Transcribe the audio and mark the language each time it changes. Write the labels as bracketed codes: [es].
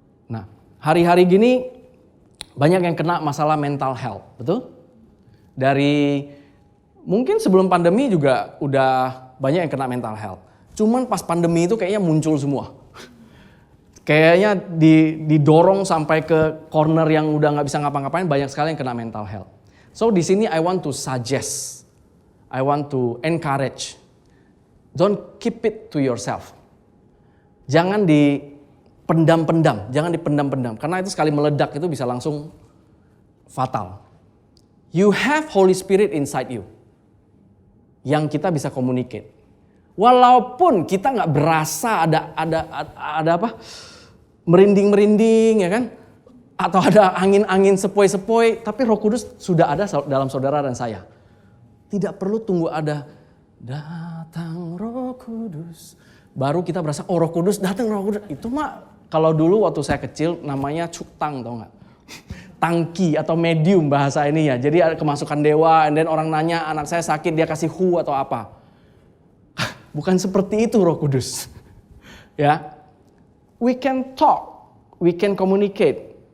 [id] Nah, hari-hari gini banyak yang kena masalah mental health, betul? Dari mungkin sebelum pandemi juga udah banyak yang kena mental health. Cuman pas pandemi itu kayaknya muncul semua. Kayaknya didorong sampai ke corner yang udah gak bisa ngapa-ngapain, banyak sekali yang kena mental health. [en] So [id] di sini [en] I want to suggest, I want to encourage, don't keep it to yourself. [id] Jangan dipendam-pendam, karena itu sekali meledak itu bisa langsung fatal. [en] You have Holy Spirit inside you, [id] yang kita bisa [en] communicate. [id] Walaupun kita nggak berasa ada apa merinding ya kan, atau ada angin-angin sepoi-sepoi, tapi Roh Kudus sudah ada dalam saudara dan saya. Tidak perlu tunggu ada datang Roh Kudus, baru kita berasa oh Roh Kudus datang Roh Kudus. Itu mah kalau dulu waktu saya kecil namanya cuktang, tau nggak? Tangki atau medium bahasa ini ya. Jadi ada kemasukan dewa, and then orang nanya anak saya sakit dia kasih hu atau apa. Bukan seperti itu Roh Kudus. Ya. [en] We can talk, we can communicate.